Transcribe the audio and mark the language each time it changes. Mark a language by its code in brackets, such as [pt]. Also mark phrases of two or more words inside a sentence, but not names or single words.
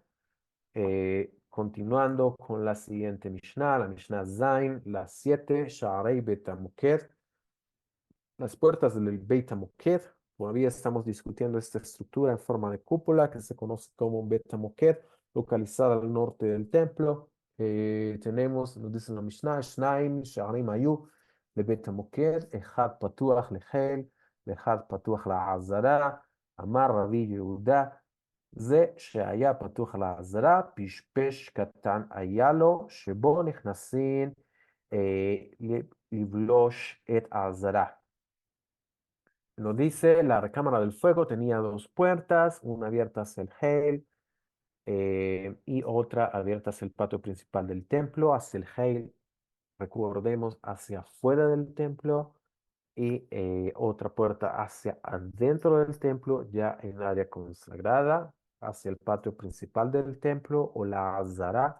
[es] Continuando con la siguiente Mishnah, la Mishnah Zain, las 7, [he] שערי בית המוקד, [es] las puertas del Beit HaMoked. Todavía estamos discutiendo esta estructura en forma de cúpula que se conoce como un Beit HaMoked, localizada al norte del templo. Tenemos, nos dice la Mishnah, [he] שנים שערים היו ל בית המוקד אחד פתוח לחיל אחד פתוח לעזרה אמר רבי יהודה, זה שהיה פתוח לעזרה, פשפש קטן היה לו, שבו נכנסים לבלוש את העזרה. [es] Nos dice, la recámara del fuego tenía dos puertas, una abierta hacia el Heil y otra abierta hacia el patio principal del templo, hacia el Heil, recordemos, hacia afuera del templo y otra puerta hacia adentro del templo, ya en área consagrada, hacia el patio principal del templo o la Azara.